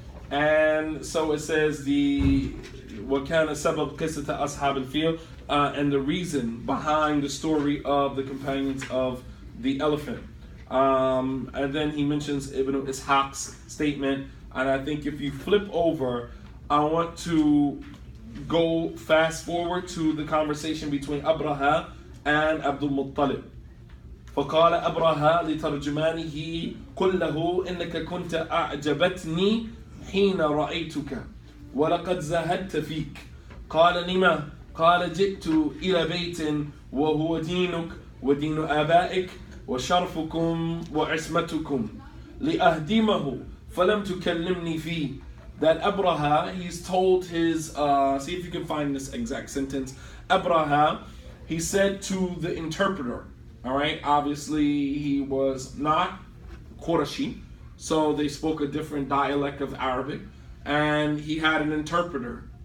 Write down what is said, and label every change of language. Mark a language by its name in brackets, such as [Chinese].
[English] And so it says [Arabic] وَكَانَ سَبَبْ قِصَّةَ أَصْحَابِ الْفِيلِ, [English] and the reason behind the story of the companions of the elephant. And then he mentions Ibn Ishaq's statement. And I think if you flip over, I want to go fast forward to the conversation between Abraha and Abdul Muttalib. [Arabic] فقال أبرهة لترجمانه قل له إنك كنت أعجبتني حين رأيتك ولقد زهدت فيك. قال لما؟ قال جئت إلى بيت وهو دينك ودين آبائك وشرفكم وعصمتكم لأهدمه فلم تكلمني فيه. [English] That Abraha, he's told his, see if you can find this exact sentence. Abraha, he said to the interpreter, all right, obviously he was not Qurashi, so they spoke a different dialect of Arabic, and he had an interpreter.